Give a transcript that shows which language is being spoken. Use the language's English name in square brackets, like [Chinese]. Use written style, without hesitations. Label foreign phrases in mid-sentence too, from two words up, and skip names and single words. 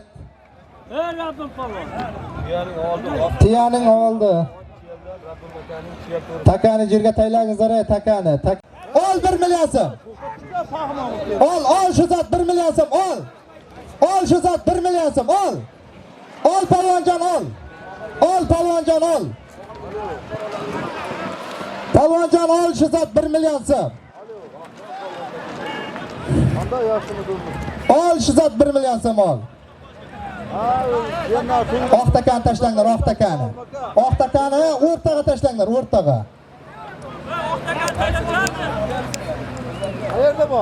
[Uzbek] Rabbim polvon. Tuyaning oldi. Takani yerga taylangizlar, takani. Ol 1 million so'm. Ol shu zot 1 million so'm, ol. Ol shu zot 1 million so'm, ol. Ol polvonjon, ol. Ol polvonjon, ol. Polvonjon ol shu zot 1 million so'm. Ol shu zot 1 million so'm, ol. Oq takani tashlanglar, oq takani. Oq takani o'rtaga tashlanglar, o'rtaga. Qayerda bor?